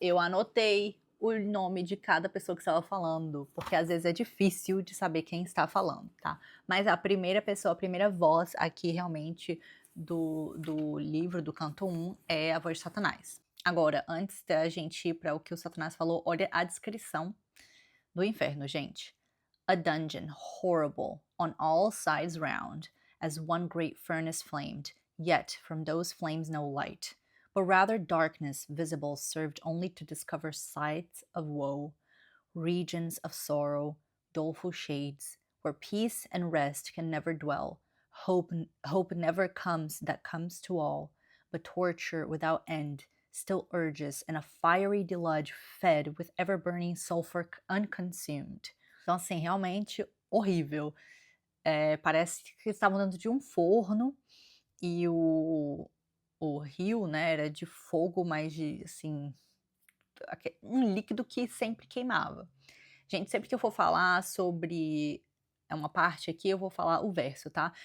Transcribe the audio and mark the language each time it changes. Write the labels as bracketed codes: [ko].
[pt] Eu anotei o nome de cada pessoa que estava falando, porque às vezes é difícil de saber quem está falando, tá? Mas a primeira pessoa, a primeira voz aqui realmente do livro, do canto 1, é a voz de Satanás. Agora, antes da gente ir para o que o Satanás falou, olha a descrição do inferno, gente. [en] A dungeon horrible on all sides round, as one great furnace flamed, yet from those flames no light, but rather darkness visible served only to discover sights of woe, regions of sorrow, doleful shades, where peace and rest can never dwell, hope never comes that comes to all, but torture without end still urges, and a fiery deluge fed with ever-burning sulfur unconsumed. [pt] Então, assim, realmente horrível. Parece que estavam dentro de um forno e o rio, né, era de fogo, mas de, assim, um líquido que sempre queimava. Gente, sempre que eu for falar sobre uma parte aqui, eu vou falar o verso, tá?